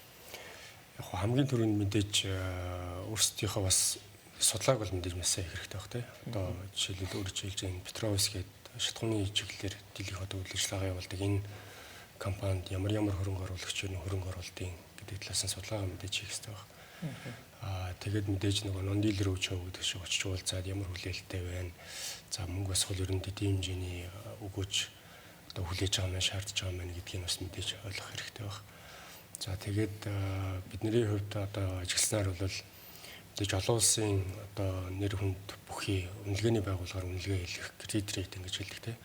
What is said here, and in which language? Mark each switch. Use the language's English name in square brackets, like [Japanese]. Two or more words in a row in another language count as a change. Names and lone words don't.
[Mongolian] Яг хамгийн түрүүнд мэдээж өөрсдийнхөө бас судалгааг бол мэдээж маш сайн хэрэгтэй байх тийм. Одоо жишээлбэл өөрөөр хэлж энэ Петровс гээд шатхууны чиглэлээр дийлэх одоо үйл ажиллагаа явуулдаг энэ компанид ямар хөрөнгө оруулагч нь хөрөнгө оруулалтын гэдэг талаас нь судалгаа мэдээж хийх хэрэгтэй байна. Тэгээд мэдээж нөгөө [English] non-dealer roadshow [Mongolian] гэдэг шиг очиж уулзаад ямар хүлээлттэй байна. За мөнгө босгол ерөнхийдөө тийм хэмжээний өгөөж одоо хүлээж байгаа маань шаардж байгаа маань гэдгийг бас мэдээж ойлгох хэрэгтэй байна. За тэгээд бидний хувьд одоо ажигласнаар бол мэдээж олон улсын одоо нэр хүнд бүхий үнэлгээний байгууллагаар үнэлгээ хийх [English] credit rating [Mongolian] гэж хэлдэг тийм.